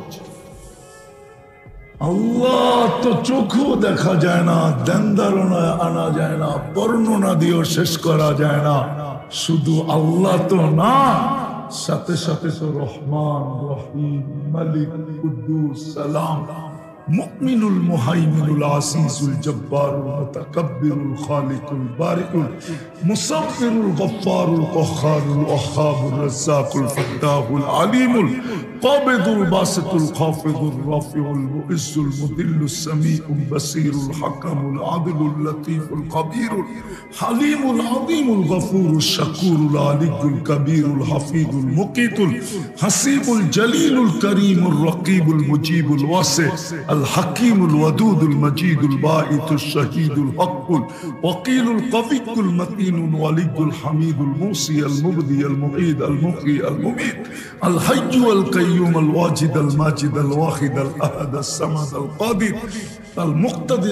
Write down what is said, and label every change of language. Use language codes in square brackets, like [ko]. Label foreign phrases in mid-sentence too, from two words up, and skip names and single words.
[bn] আল্লাহ তো চোখেও দেখা যায় না, ধ্যান ধারণায় আনা যায় না, বর্ণনা দিয়েও শেষ করা যায় না। শুধু আল্লাহ তো না, সাথে সাথে তো রহমান, রহিম, মালিক, কুদ্দুস, সালাম, মুমিনুল, মুহাইমিনুল, আসিসুল, জব্বারুল, মুতাকাব্বিরুল, খালিকুল, বারিকুল, মুসাব্বিরুল, গফফারুল, কহ্হারুল, ওয়াহ্হাবুর, রাজ্জাকুল, ফাত্তাহুল, আলিমুল, কাবিদুল, বাসিতুল, খাফিদুল, রাফিউল, মুইজ্জুল, মুদিল্লুস, সামিউল, বাসীরুল, হাকামুল, আদিলুল, লতীফুল, কবীরুল, হালিমুল, আযীমুল, গফুরুল, শাকুরুল, আলিয়ুল, কবীরুল, হাফিজুল, মুকীতুল, হাসিবুল, জলিলুল, করিমুল, রকিবুল, মুজিবুল, ওয়াসি, [ar] الحكيم الودود المجيد الباعث الشهيد الحق الوكيل القوي المتين الولي الحميد الموصي المبدي المعيد المحيي المميت الحي القيوم الواجد الماجد الواحد الأحد الصمد القادر المقتدر